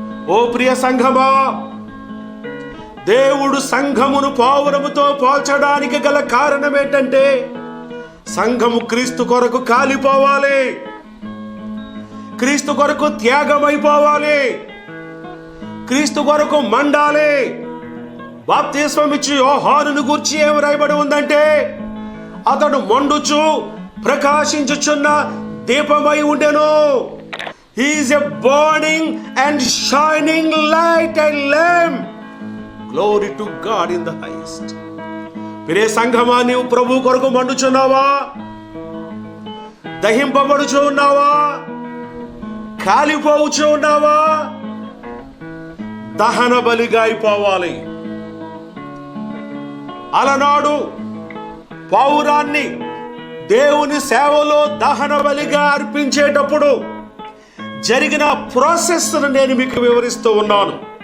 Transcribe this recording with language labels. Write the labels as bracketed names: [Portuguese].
[Telugu] ఓ ప్రియ సంఘమా, దేవుడు సంఘమును పావురముతో పోల్చడానికి గల కారణం ఏంటంటే, సంఘము క్రీస్తు కొరకు కాలిపోవాలి, క్రీస్తు కొరకు త్యాగమైపోవాలి, క్రీస్తు కొరకు మండాలి. బాప్తిస్మం ఇచ్చి యోహానును గూర్చి ఏమి రాయబడి ఉందంటే, అతడు మండుచు ప్రకాశించుచున్న దీపమై ఉండెను. [English] He is a burning and shining light and lamp. Glory to God in the highest. [Telugu] ప్రియ సంఘమా, నీవు ప్రభు కొరకు మండుచున్నావా? దహింపబడుచు ఉన్నావా? కాలిపోవచ్చు ఉన్నావా? దహన బలిగా అయిపోవాలి. అలనాడు పావురాన్ని దేవుని సేవలో దహన బలిగా అర్పించేటప్పుడు జరిగిన ప్రాసెస్ నేను మీకు వివరిస్తూ ఉన్నాను.